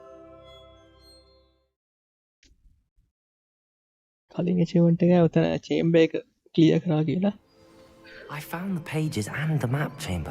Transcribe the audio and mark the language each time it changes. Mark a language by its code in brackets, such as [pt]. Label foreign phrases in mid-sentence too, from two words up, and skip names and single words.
[si] කලින් අචීව්මන්ට් එක උතන චේම්බර් එක ක්ලියර් කරා කියලා. [en] I found the pages and the map chamber.